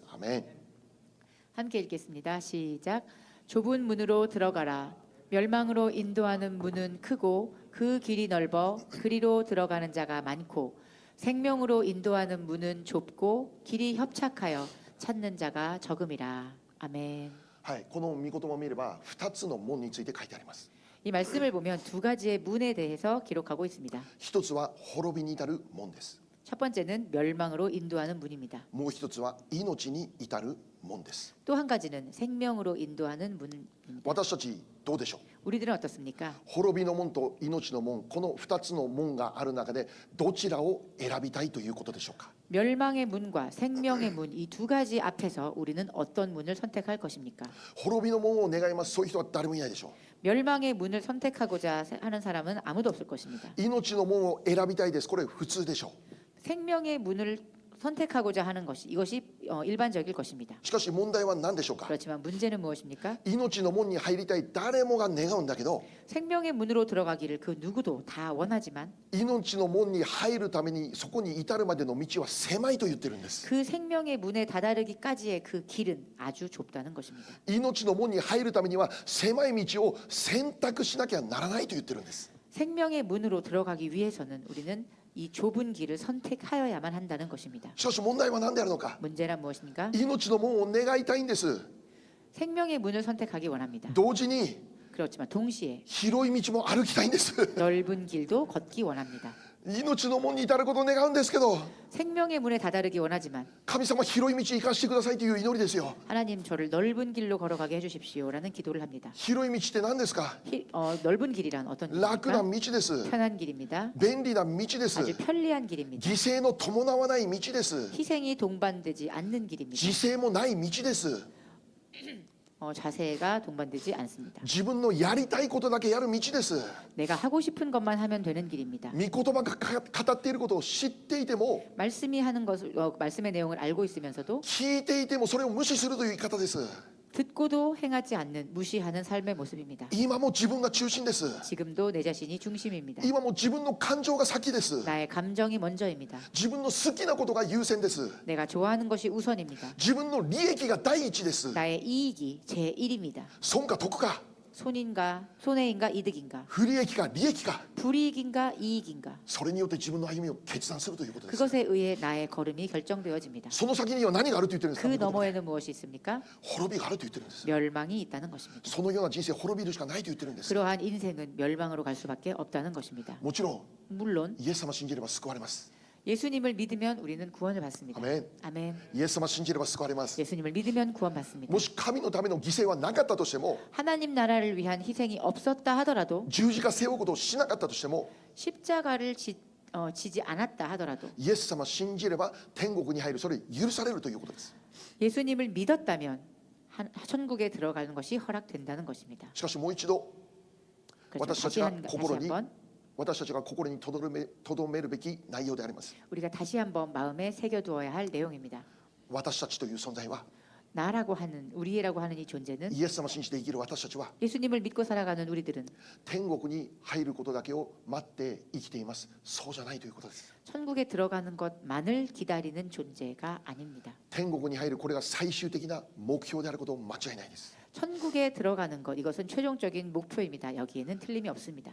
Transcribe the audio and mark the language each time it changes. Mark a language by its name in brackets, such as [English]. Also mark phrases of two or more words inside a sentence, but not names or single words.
[Japanese] アメン。 [Korean] 함께 읽겠습니다. 시작. 좁은 문으로 들어가라. 멸망으로 인도하는 문은 크고 그 길이 넓어 그리로 들어가는 자가 많고 생명으로 인도하는 문은 좁고 길이 협착하여 찾는 자가 적음이라. 아멘. [Japanese] はい、この御言葉を見れば2つの門について書いてあります。 [Korean] 이 말씀을 보면 두 가지의 문에 대해서 기록하고 있습니다. [Japanese] 一つは滅びに至る門です。 [Korean] 첫 번째는 멸망으로 인도하는 문입니다. [Japanese] もう一つは命に至る門です。 [Korean] 또 한 가지는 생명으로 인도하는 문입니다. [Japanese] 私たちどうでしょう。 [Korean] 우리들은 어떻습니까? [Japanese] 滅びの門と命の門、この2つの門がある中でどちらを選びたいということでしょうか。 [Korean] 멸망의 문과 생명의 문 이 두 가지 앞에서 우리는 어떤 문을 선택할 것입니까? [Japanese] 滅びの門を願います。そういう人は誰もいないでしょ [Korean] 멸망의 문을 선택하고자 하는 사람은 아무도 없을 것입니다. [Japanese] う。命の門を選びたいです。これ普通でしょ [Korean] 생명의 문을 선택하고자 하는 것이 이것이 일반적일 것입니다. [Japanese] う。しかし問題は何でしょうか。 [Korean] 그렇지만 문제는 무엇입니까? [Japanese] 命の門に入りたい誰もが願うんだけど、 [Korean] 생명의 문으로 들어가기를 그 누구도 다 원하지만 [Japanese] 命の門に入るためにそこに至るまでの道は狭いと言ってるんです。 [Korean] 그 생명의 문에 다다르기까지의 그 길은 아주 좁다는 것입니다. [Japanese] 命の門に入るためには狭い道を選択しなきゃならないと言ってるんです。 [Korean] 생명의 문으로 들어가기 위해서는 우리는 이 좁은 길을 선택하여야만 한다는 것입니다. [Japanese] しかし問題は何であるのか。 [Korean] 문제란 무엇입니까? [Japanese] 命の門を願いたいんです。 [Korean] 생명의 문을 선택하기 원합니다. [Japanese] 同時に [Korean] 그렇지만 동시에 [Japanese] 広い道も歩きたいんです。 [Korean] 넓은 길도 걷기 원합니다. [Japanese] 命の門に至ることを願うんですけど、 [Korean] 생명의 문에 다다르기 원하지만 [Japanese] 神様広い道行かせてくださいという祈りですよ。 [Korean] 하나님 저를 넓은 길로 걸어가게 해주십시오라는 기도를 합니다. [Japanese] 広い道って何ですか。 [Korean] 넓은 길이란 어떤 [Japanese] 楽な [Korean] 길입니까? [Japanese] 道です。 [Korean] 편한 길입니다. [Japanese] 便利な道です。 [Korean] 아주 편리한 길입니다. [Japanese] 犠牲の伴わない道です。 [Korean] 희생이 동반되지 않는 길입니다. [Japanese] 犠牲もない道です。 [Korean] 자세가 동반되지 않습니다. [Japanese] 自分のやりたいことだけやる道です。 [Korean] 내가 하고 싶은 것만 하면 되는 길입니다. [Japanese] 御言葉が語っていることを知っていても、 [Korean] 말씀이 하는 것을 말씀의 내용을 알고 있으면서도 [Japanese] 聞いていてもそれを無視するという言い方です。 [Korean] 듣고도 행하지 않는 무시하는 삶의 모습입니다. [Japanese] 今も自分が中心です。 [Korean] 지금도 내 자신이 중심입니다. [Japanese] 今も自分の感情が先です。 [Korean] 나의 감정이 먼저입니다. [Japanese] 自分の好きなことが優先です。 [Korean] 내가 좋아하는 것이 우선입니다. [Japanese] 自分の利益が第一です。 [Korean] 나의 이익이 제1입니다. [Japanese] 損か得か、 [Korean] 손해인가 이득인가, [Japanese] 不利益か利益か、 [Korean] 불이익인가 이익인가, [Japanese] それによって自分の歩みを決断するということです。 [Korean] 그것에 의해 나의 걸음이 결정되어집니다. [Japanese] その先には何があると言ってるんですか。 [Korean] 그 [Japanese] 御言葉で [Korean] 너머에는 무엇이 있습니까? [Japanese] 滅びがあると言ってるんです。 [Korean] 멸망이 있다는 것입니다. [Japanese] そのような人生滅びるしかないと言ってるんです。 [Korean] 그러한 인생은 멸망으로 갈 수밖에 없다는 것입니다. [Japanese] もちろん [Korean] 물론 [Japanese] イエス様信じれば救われます。 [Korean] 예수님을 믿으면 우리는 구원을 받습니다. 아멘. 아멘. [Japanese] イエス様信じれば救われます。 [Korean] 예수님을 믿으면 구원받습니다. [Japanese] もし神のための犠牲はなかったとしても、 [Korean] 하나님 나라를 위한 희생이 없었다 하더라도 [Japanese] 十字架背負うことをしなかったとしても、 [Korean] 십자가를 지지 않았다 하더라도 [Japanese] イエス様信じれば天国に入る、それ許されるということです。 [Korean] 예수님을 믿었다면 천국에 들어가는 것이 허락된다는 것입니다. [Japanese] しかしもう一度 [Korean] 그렇죠. 다시 다시 한번 [Japanese] 私たちが心に留めるべき内容であります。 [Korean] 우리가 다시 한번 마음에 새겨두어야 할 내용입니다. [Japanese] 私たちという存在は [Korean] 나라고 하는 우리라고 하는 이 존재는 [Japanese] イエス様を信じて生きる私たちは [Korean] 예수님을 믿고 살아가는 우리들은 [Japanese] 天国に入ることだけを待って生きています。そうじゃないということです。 [Korean] 천국에 들어가는 것만을 기다리는 존재가 아닙니다. [Japanese] 天国に入るこれが最終的な目標であること間違いないです。 [Korean] 천국에 들어가는 것 이것은 최종적인 목표입니다. 여기에는 틀림이 없습니다.